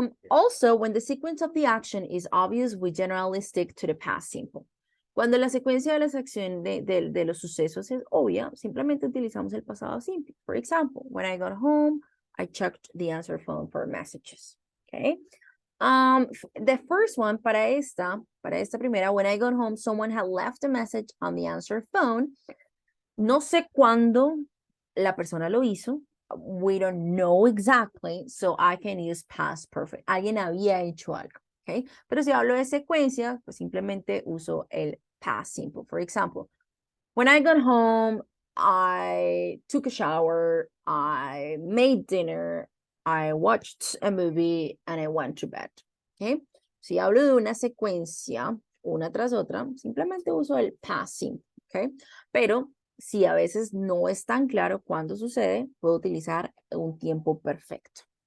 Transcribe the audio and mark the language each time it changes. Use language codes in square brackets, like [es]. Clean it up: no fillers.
[en] Also, when the sequence of the action is obvious, we generally stick to the past simple. [es] Cuando la secuencia de las acciones de los sucesos es obvia, simplemente utilizamos el pasado simple. [en] For example, when I got home, I checked the answer phone for messages. Okay. The first one, [es] para esta primera, [en] when I got home, someone had left a message on the answer phone. [es] No sé cuándo la persona lo hizo. [en] We don't know exactly, so I can use past perfect. [es] Alguien había hecho algo, okay? Pero si hablo de secuencia, pues simplemente uso el past simple. [en] For example, when I got home, I took a shower, I made dinner, I watched a movie, and I went to bed, okay? [es] Si hablo de una secuencia, una tras otra, simplemente uso el past simple, okay? Pero si a veces no es tan claro cuándo sucede, puedo utilizar un tiempo perfecto.